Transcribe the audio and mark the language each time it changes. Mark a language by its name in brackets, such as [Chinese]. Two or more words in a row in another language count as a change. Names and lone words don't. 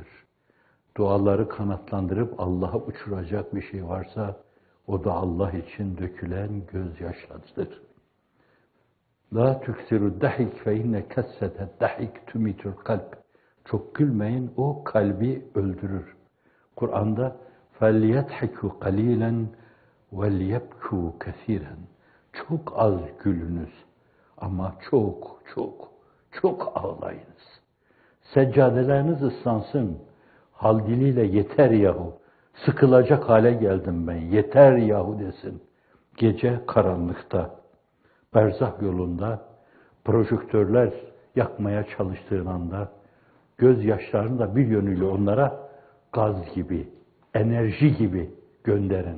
[Turkish] Duaları kanatlandırıp Allah'a uçuracak bir şey varsa o da Allah için dökülen gözyaşlarıdır. [Arabic] لا تكثروا الضحك فإن كثرة الضحك تميت القلب. [Turkish] Çok gülmeyin, o kalbi öldürür. [Arabic] Kur'an'da فَلْيَضْحَكُوا قَلِيلًا وَلْيَبْكُوا كَثِيرًا. [Turkish] Çok az gülünüz ama çok çok çok ağlayınız. Seccadeleriniz ıslansın. Hal diliyle yeter yahu. Sıkılacak hale geldim ben. Yeter yahu desin. Gece karanlıkta, berzah yolunda, projektörler yakmaya çalıştığın anda, gözyaşlarını da bir yönüyle onlara gaz gibi, enerji gibi gönderin.